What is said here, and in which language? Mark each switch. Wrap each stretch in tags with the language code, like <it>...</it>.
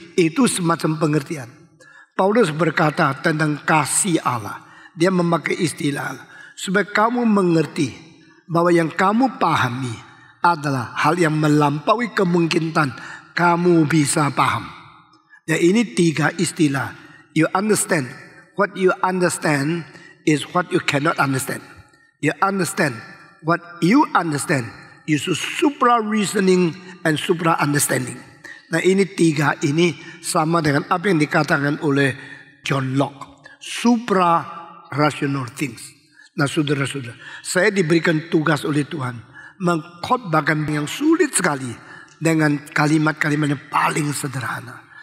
<id>Itu semacam pengertian. Paulus berkata tentang kasih Allah. Dia memakai istilah supaya kamu mengerti bahwa yang kamu pahami adalah hal yang melampaui kemungkinan kamu bisa paham. Ya, ini 3 istilah.</id> <en>You understand. What you understand is what you cannot understand. You understand. What you understand is supra reasoning and supra understanding.</en> <id>Nah, ini 3 ini sama dengan apa yang dikatakan oleh John Locke.</id> <en>Supra rational things.</en> <id>Nah, saudara-saudara, saya diberikan tugas oleh Tuhan mengkhotbahkan yang sulit sekali dengan kalimat-kalimat yang paling sederhana.</id>